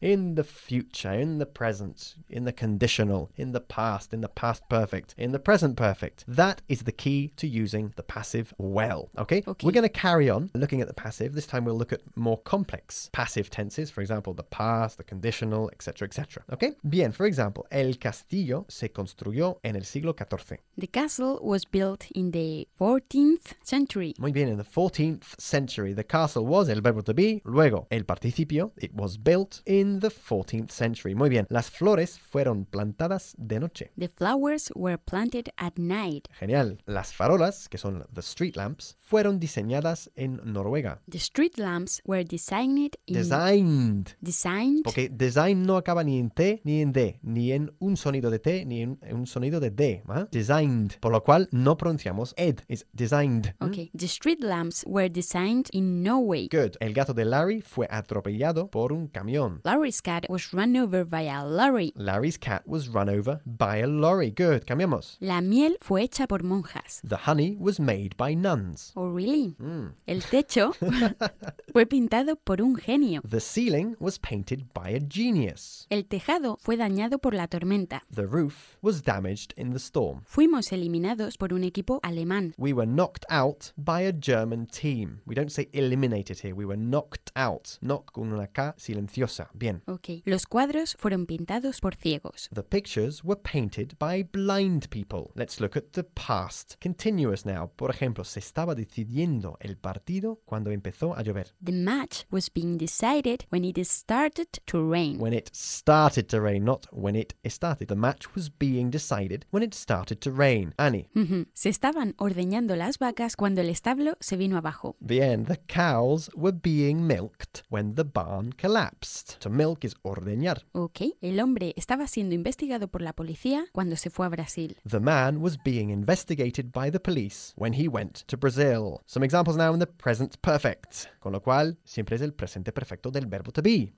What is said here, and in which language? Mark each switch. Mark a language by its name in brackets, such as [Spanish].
[English] In the future, in the present, in the conditional, in the past perfect, in the present perfect. That is the key to using the passive well. Okay? Okay. We're going to carry on looking at the passive. This time we'll look at more complex passive tenses. For example, the past, the conditional, etc., etc. Okay? Bien. For example, [Spanish] el castillo se construyó en el siglo XIV. [English] The castle was built in the 14th century. [Spanish] Muy bien, [English] in the 14th century. The castle was [Spanish] el verbo [English] to be, [Spanish] luego el participio, [English] it was built in the 14th century. [Spanish] Muy bien, las flores fueron plantadas de noche. [English] The flowers were planted at night. [Spanish] Genial, las farolas, que son [English] the street lamps, [Spanish] fueron diseñadas en Noruega. [English] The street lamps were designed in... Designed. Designed. [Spanish] Porque design no acaba ni en T, ni en D, ni en un sonido de T, ni en un sonido de D, ¿eh? Designed, por lo cual no pronunciamos ed, is designed. [English] Okay, the street lamps were designed in Norway. [Spanish] Good, el gato de Larry fue atropellado por un camión. [English] Larry's cat was run over by a lorry. Larry's cat was run over by a lorry. Good, [Spanish] cambiamos. La miel fue hecha por monjas. [English] The honey was made by nuns. Oh, really? Mm. [Spanish] El techo fue pintado por un genio. [English] The ceiling was painted by a genius. [Spanish] El tejado fue dañado por la tormenta. [English] The roof was damaged in the storm. [Spanish] Fuimos eliminados por un equipo alemán. [English] We were knocked out by a German team. We don't say eliminated here. We were knocked out. [Spanish] Knock con una K silenciosa. Bien. Okay. Los cuadros fueron pintados por ciegos. [English] The pictures were painted by blind people. Let's look at the past continuous now. [Spanish] Por ejemplo, se estaba decidiendo el partido cuando empezó a llover. [English] The match was being decided when it started to rain. When it started to rain, not when it started. The match was being decided when it started to rain. Annie. Mm-hmm. [Spanish] Se estaban ordeñando las vacas cuando el establo se vino abajo. Bien. [English] The cows were being milked when the barn collapsed. To milk is ordeñar. Okay. [Spanish] El hombre estaba siendo investigado por la policía cuando se fue a Brasil. [English] The man was being investigated by the police when he went to Brazil. Some examples now in the present perfect. [Spanish] Con lo cual, siempre es el presente perfecto del verbo to be.